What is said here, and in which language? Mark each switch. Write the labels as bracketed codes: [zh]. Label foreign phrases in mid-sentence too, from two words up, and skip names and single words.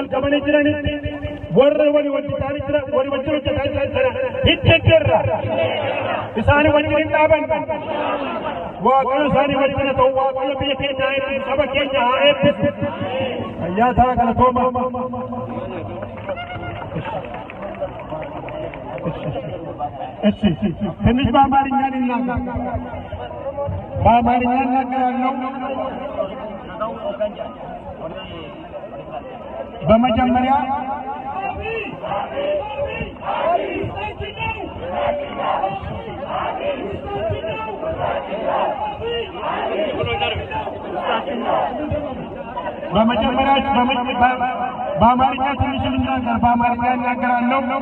[om] kabanii jiranitti warra wali wajjin jira wali wajjin hojjetaa jira hiddeeggerra isaanii wajjin dhaaban waaqayyo isaanii wajjin ta'u waaqayyo biyya keenya eebbisu saba keenya haa eebbisu fayyaa ta'a galatooma [am] ትንሽ በአማርኛ ልናገር በአማርኛ እናገራለሁ በመጀመሪያ በአማርኛ ትንሽ ልናገር በአማርኛ እናገራለሁ